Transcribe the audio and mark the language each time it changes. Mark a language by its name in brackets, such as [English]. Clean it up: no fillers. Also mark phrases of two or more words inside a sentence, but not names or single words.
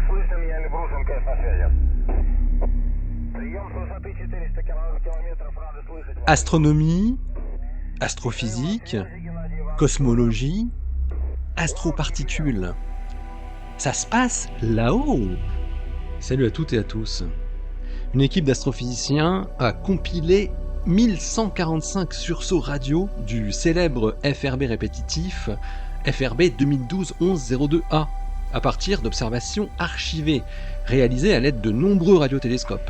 [Russian] Брюсин, я Эльбрусом, КС на связи. Прием с высоты 400 километров, рады слышать вас. [French] Astronomie, astrophysique, cosmologie, astroparticules. Ça se passe là-haut. Salut à toutes et à tous. Une équipe d'astrophysiciens a compilé 1145 sursauts radio du célèbre FRB répétitif FRB 2012-1102A à partir d'observations archivées réalisées à l'aide de nombreux radiotélescopes.